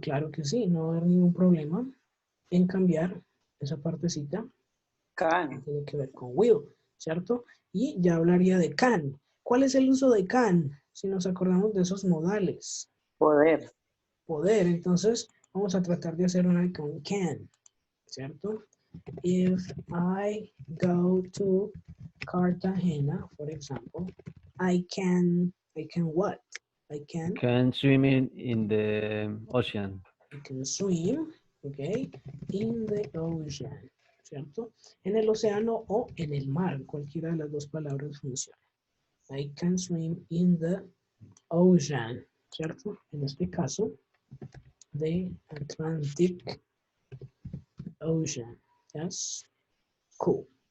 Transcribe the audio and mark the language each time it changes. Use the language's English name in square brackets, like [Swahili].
[Spanish] Claro que sí, no va a haber ningún problema en cambiar esa partecita. [English] Can. [Spanish] Tiene que ver con will, ¿cierto? Y ya hablaría de can. ¿Cuál es el uso de can? Si nos acordamos de esos modales. Poder. Poder, entonces vamos a tratar de hacer una con can, ¿cierto? [English] If I go to Cartagena, for example, I can what? I can swim in the ocean. swim, okay, in the ocean, ¿cierto? [Spanish] En el océano o en el mar, cualquiera de las dos palabras funciona. [English] I can swim in the ocean, ¿cierto? [Spanish] En este caso, [English] the Atlantic Ocean, yes, cool.